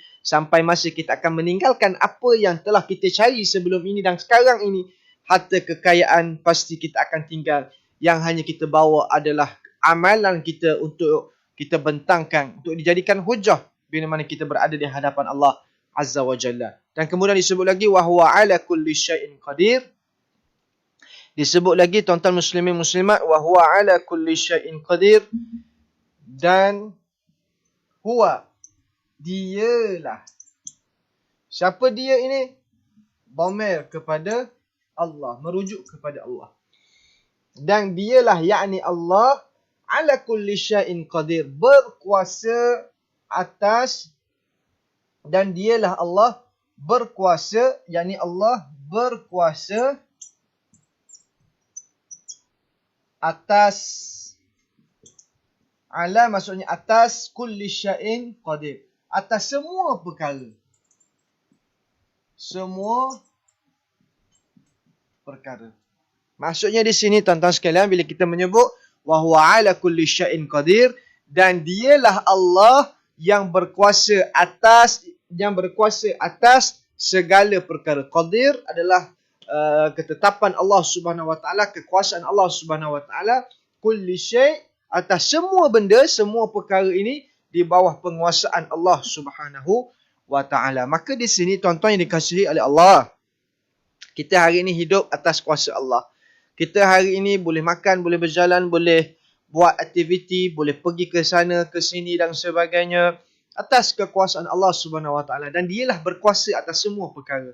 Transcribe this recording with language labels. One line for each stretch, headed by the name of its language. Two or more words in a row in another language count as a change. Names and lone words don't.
Malay: Sampai masa kita akan meninggalkan apa yang telah kita cari sebelum ini dan sekarang ini. Harta kekayaan pasti kita akan tinggal. Yang hanya kita bawa adalah amalan kita untuk kita bentangkan, untuk dijadikan hujah bila mana kita berada di hadapan Allah
Arabic: عز وجل.
Malay: Dan kemudian disebut lagi
Arabic: وهو على كل شيء قدير.
Malay: Disebut lagi tuan-tuan muslimin muslimat,
Arabic: وهو على كل شيء قدير,
Malay: dan huwa, dialah. Siapa dia ini? Dhamir kepada Allah, merujuk kepada Allah. Dan dialah, yakni Allah,
Arabic: على كل شيء قدير,
Malay: berkuasa atas, dan dialah Allah berkuasa, yakni Allah berkuasa atas. Ala maksudnya atas,
Arabic: كل شيء قدير,
Malay: atas semua perkara. Semua perkara. Maksudnya di sini tuan-tuan sekalian, bila kita menyebut
Arabic: وهو على كل شيء قدير,
Malay: dan dialah Allah yang berkuasa atas, segala perkara. Qadir adalah ketetapan Allah
Arabic: سبحانه وتعالى,
Malay: kekuasaan Allah
Arabic: سبحانه وتعالى. كل شيء',
Malay: atas semua benda, semua perkara ini di bawah penguasaan Allah
Arabic: سبحانه وتعالى.
Malay: Maka di sini tuan-tuan yang dikasihi oleh Allah, kita hari ini hidup atas kuasa Allah. Kita hari ini boleh makan, boleh berjalan, boleh buat aktiviti, boleh pergi ke sana, ke sini dan sebagainya atas kekuasaan Allah
Arabic: سبحانه وتعالى,
Malay: dan dialah berkuasa atas semua perkara.